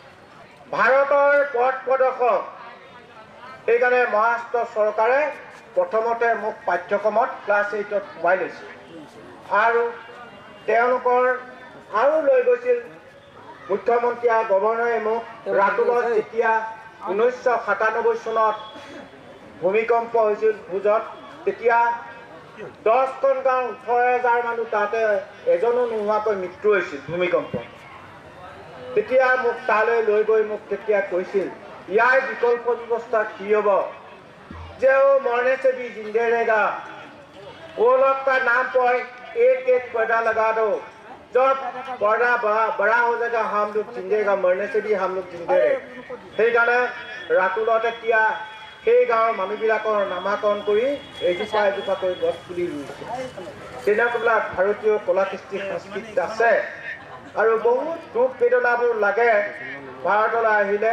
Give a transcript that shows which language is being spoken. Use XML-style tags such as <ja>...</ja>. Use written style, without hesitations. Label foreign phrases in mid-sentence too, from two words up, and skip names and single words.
<as>ভাৰতৰ পথ প্ৰদৰ্শক সেইকাৰণে মহাৰাষ্ট্ৰ চৰকাৰে প্ৰথমতে মোক পাঠ্যক্ৰমত ক্লাছ 8ত সোমাই লৈছিল আৰু তেওঁলোকৰ আৰু লৈ গৈছিল মুখ্যমন্ত্ৰী আৰু গভৰ্ণৰে মোক ৰাতুলত যেতিয়া 1997 চনত ভূমিকম্প হৈছিল ভোজত, তেতিয়া 10খন গাঁও 18,000 মানুহ তাতে এজনো নোহোৱাকৈ মৃত্যু হৈছিল ভূমিকম্প। তেতিয়া মোক তালৈ লৈ গৈ মোক তেতিয়া কৈছিল ইয়াৰ বিকল্প ব্যৱস্থা কি হ'ব, যে</as> <hi>मरने से भी जिंदे रहेगा, वो लोग का नाम पर एक एक पर्दा लगा दो, जब पर्दा बड़ा हो जाएगा हम लोग जिंदेगा, मरने से भी हम लोग जिंदे रहे।</hi> <as>সেইকাৰণে ৰাতুলত এতিয়া সেই গাঁৱৰ মানুহবিলাকৰ নামাকৰণ কৰি এজোপা এজোপাকৈ গছ পুলি ৰুইছে। তেনেকুৱাবিলাক ভাৰতীয় কলা কৃষ্টি সংস্কৃতি আছে আৰু বহুত দুখ বেদনাবোৰ লাগে ভাৰতলৈ আহিলে।</as>